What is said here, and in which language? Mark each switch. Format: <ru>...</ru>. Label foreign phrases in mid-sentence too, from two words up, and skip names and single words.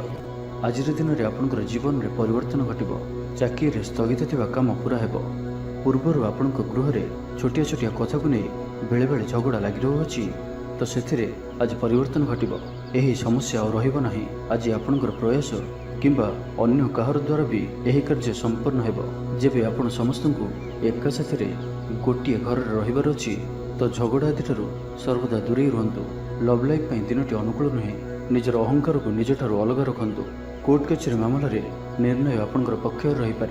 <or>ଆଜିର ଦିନରେ ଆପଣଙ୍କର ଜୀବନରେ ପରିବର୍ତ୍ତନ ଘଟିବ। ଚାକିରିରେ ସ୍ଥଗିତ ଥିବା କାମ ପୁରା ହେବ। ପୂର୍ବରୁ ଆପଣଙ୍କ ଗୃହରେ ଛୋଟିଆ ଛୋଟିଆ କଥାକୁ ନେଇ ବେଳେବେଳେ ଝଗଡ଼ା ଲାଗି ରହୁଅଛି, ତ ସେଥିରେ ଆଜି ପରିବର୍ତ୍ତନ ଘଟିବ। ଏହି ସମସ୍ୟା ଆଉ ରହିବ ନାହିଁ। ଆଜି ଆପଣଙ୍କର ପ୍ରୟାସ କିମ୍ବା ଅନ୍ୟ କାହାର ଦ୍ୱାରା भी ଏହି କାର୍ଯ୍ୟ ସମ୍ପନ୍ନ ହେବ। ଯେବେ ଆପଣ ସମସ୍ତଙ୍କୁ ଏକା ସାଥିରେ ଗୋଟିଏ ଘରରେ ରହିବାର ଅଛି ତ ଝଗଡ଼ା ଆଦିଠାରୁ ସର୍ବଦା ଦୂରେଇ ରୁହନ୍ତୁ। ଲଭ୍ ଲାଇଫ୍ ପାଇଁ ଦିନଟି ଅନୁକୂଳ ନୁହେଁ। ନିଜର ଅହଙ୍କାରକୁ ନିଜଠାରୁ ଅଲଗା ରଖନ୍ତୁ। କୋର୍ଟ କଚେରୀ ମାମଲାରେ ନିର୍ଣ୍ଣୟ ଆପଣଙ୍କର ପକ୍ଷରେ ରହିପାରେ।</or>